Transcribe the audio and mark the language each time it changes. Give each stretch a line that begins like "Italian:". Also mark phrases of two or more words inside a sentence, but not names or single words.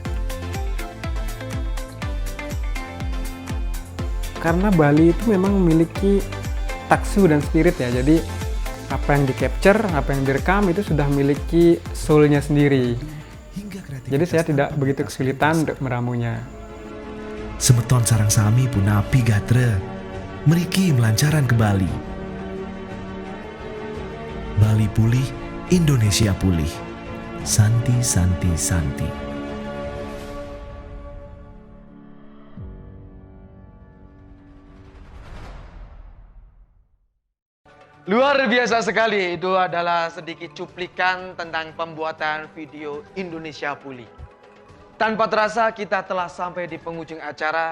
Indonesian: Karena Bali itu memang memiliki taksu dan spirit ya, jadi apa yang di-capture, apa yang direkam itu sudah memiliki soul-nya sendiri. Jadi saya tidak begitu kesulitan untuk meramunya.
Balinese: Semeton sarang sami pun api gatre, meriki melancaran ke Bali.
Indonesian: Bali pulih, Indonesia pulih. Santi, Santi, Santi. Luar biasa sekali, itu adalah sedikit cuplikan tentang pembuatan video Indonesia Pulih. Tanpa terasa kita telah sampai di penghujung acara.